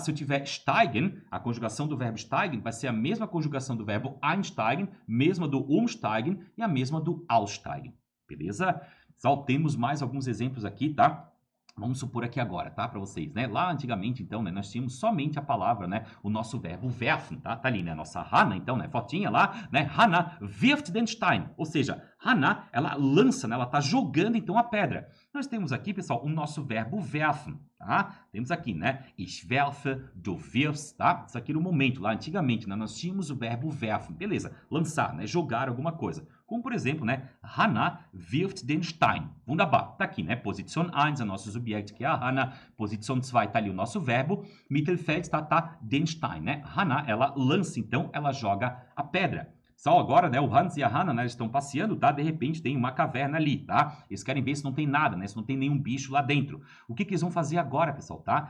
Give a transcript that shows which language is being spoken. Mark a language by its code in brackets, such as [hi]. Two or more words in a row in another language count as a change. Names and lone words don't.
[pt] Se eu tiver steigen, a conjugação do verbo steigen vai ser a mesma conjugação do verbo einsteigen, mesma do umsteigen e a mesma do aussteigen. Beleza? Só temos mais alguns exemplos aqui, tá? Vamos supor aqui agora, tá? Para vocês, né? Lá antigamente, então, né? Nós tínhamos somente a palavra, né? O nosso verbo werfen, tá? Tá ali, né? A nossa Hannah, então, né? Fotinha lá, né? [de] Hannah wirft den Stein. [pt] Ou seja, Hannah, ela lança, né? Ela tá jogando, então, a pedra. Nós temos aqui, pessoal, o nosso verbo werfen, tá? Temos aqui, né? [de] Ich werfe, du wirfst, [pt] tá? Isso aqui no momento, lá antigamente, né? Nós tínhamos o verbo werfen. Beleza, lançar, né? Jogar alguma coisa. Como, por exemplo, né? [de] Hannah wirft den Stein. Wunderbar. [pt] Tá aqui, né? Position 1, é o nosso subject, que é a Hannah. Position 2 tá ali o nosso verbo. Mittelfeld tá [de] den Stein, [pt] né? Hannah, ela lança, então, ela joga a pedra. Só agora, né, o Hans e a Hannah, né, estão passeando, tá? De repente tem uma caverna ali, tá? Eles querem ver se não tem nada, né? Se não tem nenhum bicho lá dentro. O que eles vão fazer agora, pessoal, tá?